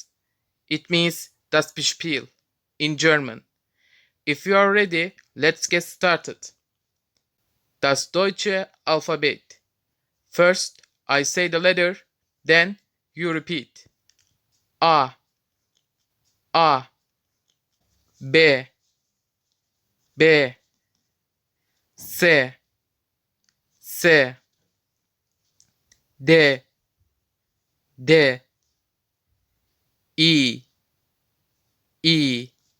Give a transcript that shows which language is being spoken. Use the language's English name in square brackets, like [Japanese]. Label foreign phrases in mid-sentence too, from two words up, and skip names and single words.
[English] It means [German] das Spiel [English] in German. If you are ready, let's get started. [German] Das Deutsche Alphabet. [English] First I say the letter, then you repeat. [German] A, A, B, B, C, C, D, D, E, E,